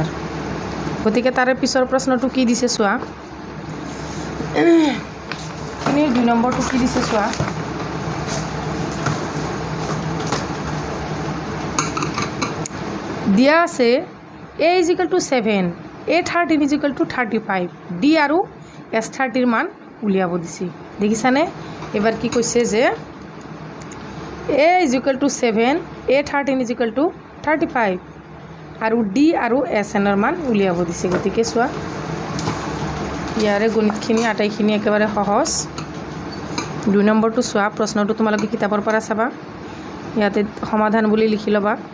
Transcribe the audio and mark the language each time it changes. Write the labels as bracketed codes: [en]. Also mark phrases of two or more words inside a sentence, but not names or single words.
[as] গতিকে তাৰে পিছৰ প্ৰশ্নটো কি দিছে চোৱা। এনে 2 নম্বৰটো কি দিছে চোৱা। দিয়া আছে [en] A is equal to 7 A13 is equal to 35 D [as] আৰু S30ৰ মান উলিয়াব দিছে দেখিছানে এবাৰ কি কৈছে যে [en] A is equal to 7 A13 is equal to 35 [as] আৰু ডি আৰু SNৰ মান উলিয়াব দিছে গতিকে চোৱা ইয়াৰে গণিতখিনি আটাইখিনি একেবাৰে সহজ 2 নম্বৰটো চোৱা প্ৰশ্নটো তোমালোকে কিতাপৰ পৰা চাবা ইয়াতে সমাধান বুলি লিখি ল'বা